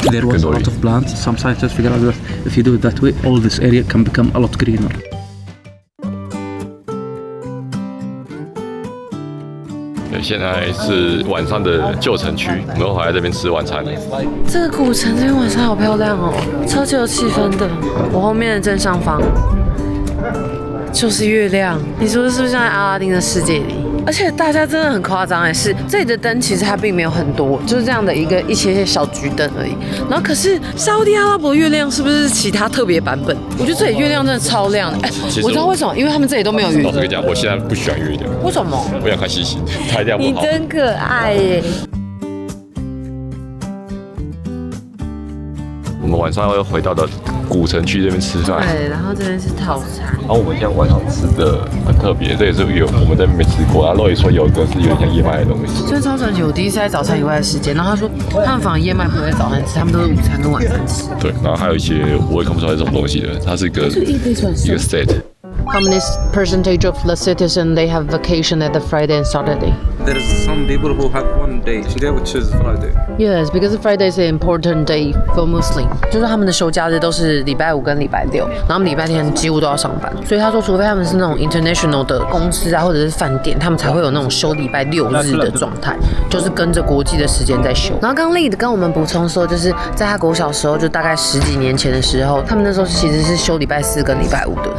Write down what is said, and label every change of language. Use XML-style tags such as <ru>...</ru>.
<en>There was a lot of plants. Some scientists figured out that if you do it that way, all this area can become a lot greener.</en> <zh>现在是晚上的旧城区，我们会来这边吃晚餐。这个古城这边晚上好漂亮哦，超级有气氛的。我后面的正上方就是月亮，你说是不是像在阿拉丁的世界里？而且大家真的很夸张哎，是这里的灯其实它并没有很多，就是这样的一些小桔灯而已。然后可是沙烏地阿拉伯月亮是不是其他特别版本？我觉得这里月亮真的超亮的。哎，我知道为什么，因为他们这里都没有月亮。老实跟你讲，我现在不喜欢月亮。为什么？我想看星星，太亮不好。你真可爱耶！我们晚上会回到古城区这边吃饭。对，然后这边是套餐。然后我们现在晚上吃的很特别，这也是有我们在那边没吃过。然后也说有一个是有点像燕麦的东西。这超神奇！我第一次在早餐以外的时间，然后他说他们反而燕麦不会在早餐吃，他们都是午餐跟晚餐吃。对，然后还有一些我也看不出来是什么东西的，它是一个 set。</zh> <en>How many percentage of the citizen they have vacation at the Friday and Saturday? there's some people who have one day, which is Friday. Yes, because Friday is an important day for Muslim.</en> <zh>就是他们的休假日都是礼拜五跟礼拜六，然后他们礼拜天几乎都要上班。所以他说，除非他们是那种 international 的公司啊，或者是饭店，他们才会有那种休礼拜六日的状态，就是跟着国际的时间在休。然后刚刚 Lead 跟我们补充说，就是在他国小时候，就大概10几年前的时候，他们那时候其实是休礼拜4跟礼拜5的。</zh>